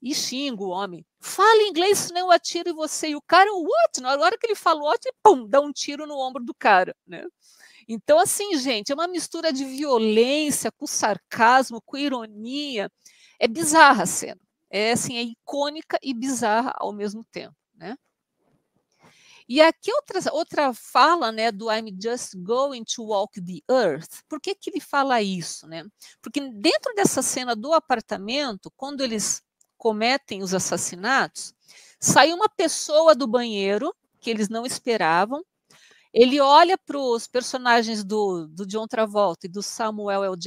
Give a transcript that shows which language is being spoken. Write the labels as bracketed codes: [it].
[pt] E xinga o homem. Fala inglês, senão eu atiro em você. E o cara, what? Na hora que ele fala what, pum, dá um tiro no ombro do cara, né? Então, assim, gente, é uma mistura de violência com sarcasmo, com ironia. É bizarra a cena. É icônica e bizarra ao mesmo tempo, né? E aqui outra fala, né, do [en] I'm just going to walk the earth. [pt] Por que ele fala isso, né? Porque dentro dessa cena do apartamento, quando eles cometem os assassinatos, sai uma pessoa do banheiro que eles não esperavam. Ele olha para os personagens do John Travolta e do Samuel L.